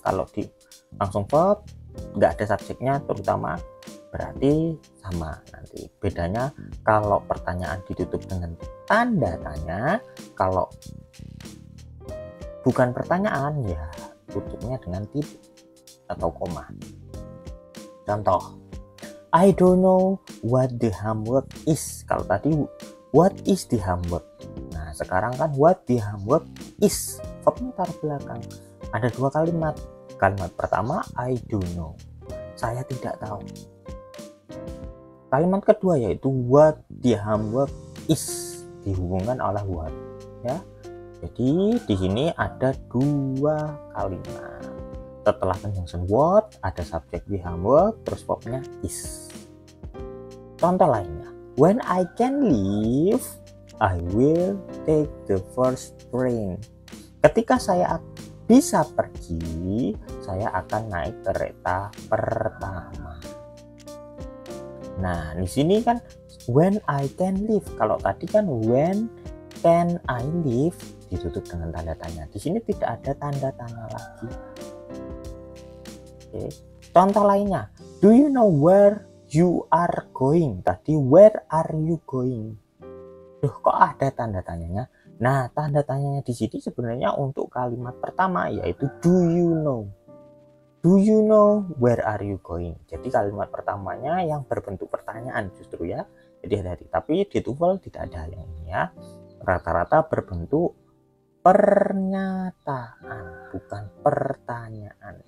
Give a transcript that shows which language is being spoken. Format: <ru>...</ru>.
<id>Kalau di langsung verb nggak ada subjeknya terutama, berarti sama. Nanti bedanya kalau pertanyaan ditutup dengan tanda tanya, kalau bukan pertanyaan ya tutupnya dengan titik atau koma.</id> <en>Contoh, I don't know what the homework is.</en> <id>Kalau tadi</id> <en>what is the homework,</en> <id>nah sekarang kan</id> <en>what the homework is,</en> <id>verbnya taruh belakang. Ada dua kalimat. Kalimat pertama</id> <en>I don't know,</en> <id>saya tidak tahu. Kalimat kedua yaitu</id> <en>what the homework is,</en> <id>dihubungkan oleh what, ya. Jadi di sini ada dua kalimat. Setelah conjunction what ada subjek the homework, terus verbnya is.</id> <en>Contoh lainnya, when I can leave, I will take the first train.</en> <id>Ketika saya bisa pergi, saya akan naik kereta pertama. Nah, di sini kan</id> <en>when I can leave.</en> <id>Kalau tadi kan</id> <en>when can I leave</en> <id>ditutup dengan tanda tanya. Di sini tidak ada tanda tanya lagi. Oke.</id> <en>Contoh lainnya, do you know where you are going? Tadi where are you going?</en> <id>Duh, kok ada tanda tanyanya? Nah, tanda tanyanya di sini sebenarnya untuk kalimat pertama, yaitu do you know.</id> <en>Do you know where are you going?</en> <id>Jadi kalimat pertamanya yang berbentuk pertanyaan justru, ya. Jadi hati-hati. Tapi di TOEFL tidak ada yang ini ya. Rata-rata berbentuk pernyataan, bukan pertanyaan.</id>